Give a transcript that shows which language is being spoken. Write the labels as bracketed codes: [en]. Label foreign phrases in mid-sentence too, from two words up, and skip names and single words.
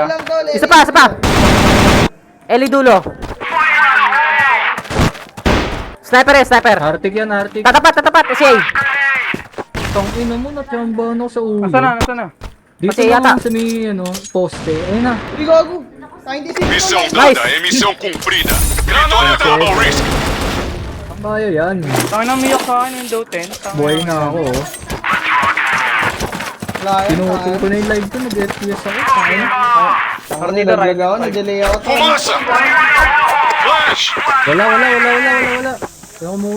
[tl] Isa pa. Eli dulo. Sniper. Arctic yan. Tatapat. Siya. Tang ina mo, natsambahan ako sa ulo. Nasaan na? Dito Pati yata. naman sa may, poste. Ayun na. Hindi gago. 96 [pt] Missão [tl] Nice. [pt] dada, missão cumprida. Vitória [en] double risk. [tl] Ang kaya yan. Tangin na miyak sa akin yung Dota 10. Buhay na ako, oh. Lahat. Pinutol ko na yung live ko, nag-FPS ako. Kaya. [pt] Partida right. [tl] Naglag ako, nag-delay ako. [pt] Fumaça! Flash! [tl] Wala. Kaya kumuha.